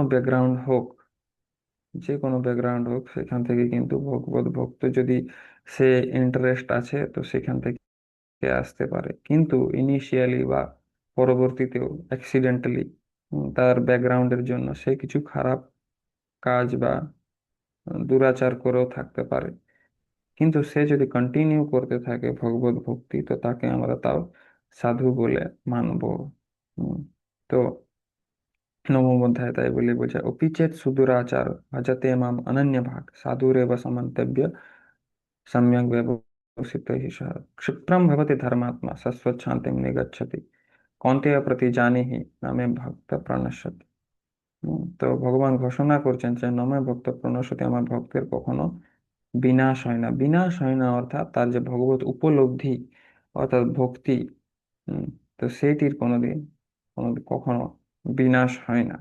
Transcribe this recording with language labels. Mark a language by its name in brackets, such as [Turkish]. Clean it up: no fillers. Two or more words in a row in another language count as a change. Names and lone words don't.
[Bangla] ব্যাকগ্রাউন্ড হোক, যে কোনো ব্যাকগ্রাউন্ড হোক সেখান থেকে কিন্তু ভগবত ভক্ত যদি সে ইন্টারেস্ট আছে তো সেখান থেকে আসতে পারে, কিন্তু ইনিশিয়ালি বা পরবর্তীতেও অ্যাক্সিডেন্টালি তার ব্যাকগ্রাউন্ডের জন্য সে কিছু খারাপ কাজ বা দুরাচার করেও থাকতে পারে, কিন্তু সে যদি কন্টিনিউ করতে থাকে ভগবত ভক্তি তো তাকে আমরা তাও সাধু বলে মানব। হুম, তো নবম অধ্যায় তাই বলে বলছে [Sanskrit] অপিচেত সুদুরাচার ভজতে মাম অনন্য ভাগ সাধুরেব সমন্তব্য सम्यक व्यवसित ही सः क्षिप्रम भवति धर्मात्मा सस्वच्छान्तिम निगच्छति কন্তেয় প্রতি জানি হি নামে ভক্ত প্রণশ্যতি। [Bangla] তো ভগবান ঘোষণা করছেন যে [Sanskrit] নামে ভক্ত প্রণশ্যতি [Bangla] আমার ভক্তের কখনো বিনাশ হয় না। বিনাশ হয় না অর্থাৎ তার যে ভগবত উপলব্ধি অর্থাৎ ভক্তি, উম, তো সেটির কখনো বিনাশ হয় না।